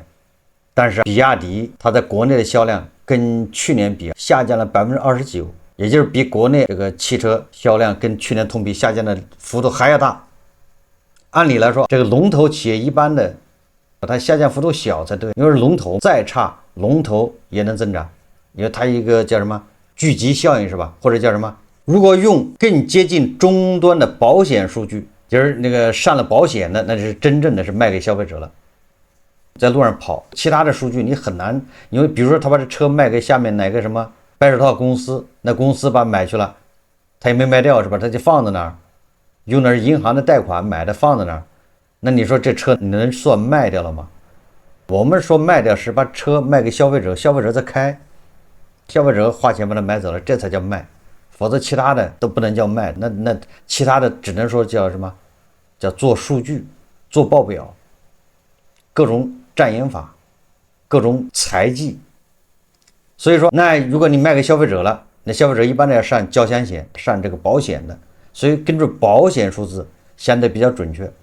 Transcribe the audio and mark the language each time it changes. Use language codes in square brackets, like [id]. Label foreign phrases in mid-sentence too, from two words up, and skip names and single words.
[zh] 但是比亞迪它在國內的銷量跟去年比下降了29%，也就是比國內這個汽車銷量跟去年同比下降的幅度還要大。按理來說，這個龍頭企業一般的它下降幅度小才對，因為龍頭再差，龍頭也能增長，因為它一個叫什麼聚集效應是吧？或者叫什麼？如果用更接近終端的保險數据，就是那個上了保險的，那是真正的是賣給消費者了，在路上跑。其他的数據你很難，因为比如說他把這車賣給下面哪個什麼白手套公司，那公司把買去了，他也沒賣掉是吧？他就放在那兒，用的是銀行的貸款買的放在那兒。那你說這車你能算賣掉了嗎？我們說賣掉是把車賣給消費者，消費者再開，消費者花錢把它買走了，這才叫賣。否則其他的都不能叫賣，那其他的只能說叫什麼？叫做數據、做報表，各種障眼法，各種財技。所以說，那如果你賣給消費者了，那消費者一般都要上交強險、上這個保險的，所以根據保險數字相對比較準確。